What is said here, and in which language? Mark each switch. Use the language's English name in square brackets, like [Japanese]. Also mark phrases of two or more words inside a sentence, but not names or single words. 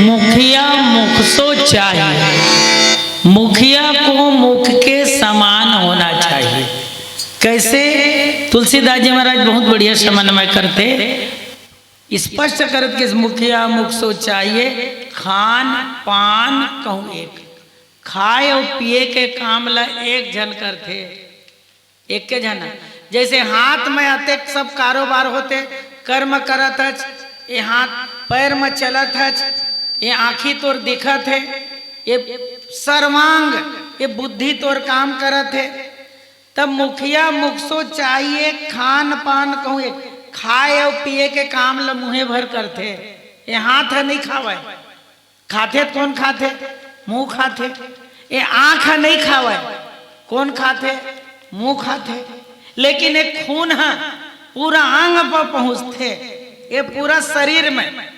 [Awadhi] मुखिया मुख सो चाहिए [Chhattisgarhi] मुखिया को मुख के समान होना चाहिए कैसे तुलसीदास जी महाराज बहुत बढ़िया समन्वय करते स्पष्ट करत के [Awadhi] मुखिया मुख सो चाहिए खान पान कहूँ एक [Chhattisgarhi] खाए और पिए के काम ला एक जन करते एक के जना जैसे हाथ में आते सब कारोबार होते कर्म करत है ये हाथ पैर में चलत है ये आँखी तोर दिखत है ये सर्वांग ये बुद्धि तोर काम करत है तब [Awadhi] मुखिया मुखसो चाहिए खान पान कहूँ एक [Chhattisgarhi] खाए और पिए के काम ल मुँहे भर करते, ये हाथ है नहीं खावे, खाते तो कौन खाते, मुंह खाते, ये आँख है नहीं खावे, कौन खाते, मुंह खाते, लेकिन एक खून है पूरा अंग पर पहुँचते, ये पूरा शरीर में।